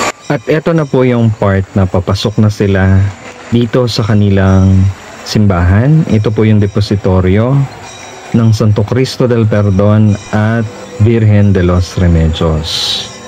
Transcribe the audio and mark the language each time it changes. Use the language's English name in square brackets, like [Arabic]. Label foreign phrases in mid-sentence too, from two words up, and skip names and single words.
[Filipino] At eto na po yung part na papasok na sila dito sa kanilang simbahan. Ito po yung depositoryo ng Santo Cristo del Perdon at Virgen de los Remedios.